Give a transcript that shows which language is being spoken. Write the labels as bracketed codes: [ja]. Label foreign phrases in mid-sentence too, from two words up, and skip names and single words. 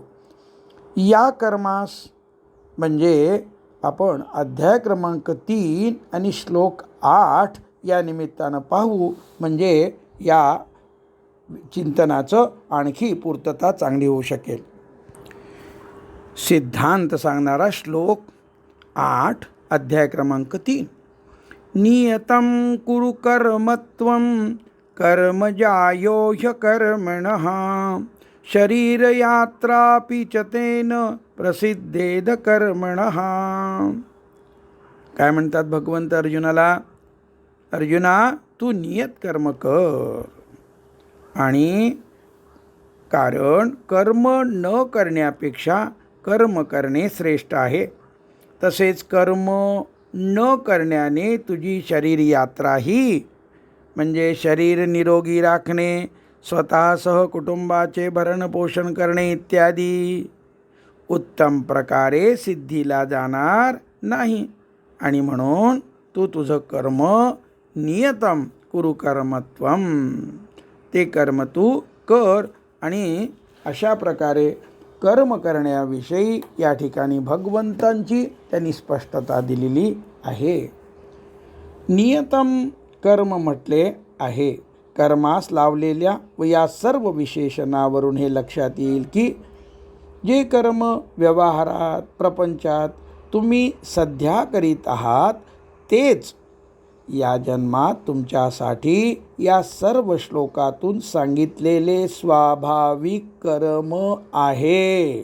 [mr] या कर्मास म्हणजे आपण अध्याय क्रमांक 3 आणि श्लोक 8 या निमित्तानं पाहू, म्हणजे या चिंतनाचं आणखी पूर्तता चांगली होऊ शकेल. सिद्धांत सांगणारा श्लोक 8 अध्याय क्रमांक 3. [sa] नियतं कुरु कर्मत्वं कर्मजायो ह्यकर्मणः शरीरयात्रापि च तेन प्रसिद्धेद कर्मणः. [mr] काय म्हणतात भगवंत अर्जुनाला? अर्जुना, तू नियत कर्म कर. आणि कारण कर्म न करण्यापेक्षा कर्म करणे श्रेष्ठ आहे. तसेच कर्म न करण्याने तुझी शरीर यात्राही, म्हणजे शरीर निरोगी राखणे, स्वतःसह कुटुंबाचे भरणपोषण करणे इत्यादी उत्तम प्रकारे सिद्धीला जाणार नाही. आणि म्हणून तू तुझं कर्म [sa] नियतम कुरु कर्मत्वम, [mr] ते कर्म तू कर. आणि अशा प्रकारे कर्म करण्याविषयी या ठिकाणी भगवंतांची त्यांनी स्पष्टता दिलेली आहे. नियतम कर्म म्हटले आहे. कर्मास लावलेल्या व या सर्व विशेषणावरून हे लक्षात येईल की जे कर्म व्यवहारात प्रपंचात तुम्ही सध्या करीत आहात तेच या जन्मात तुमच्यासाठी या सर्व श्लोकातून सांगितलेले स्वाभाविक कर्म आहे.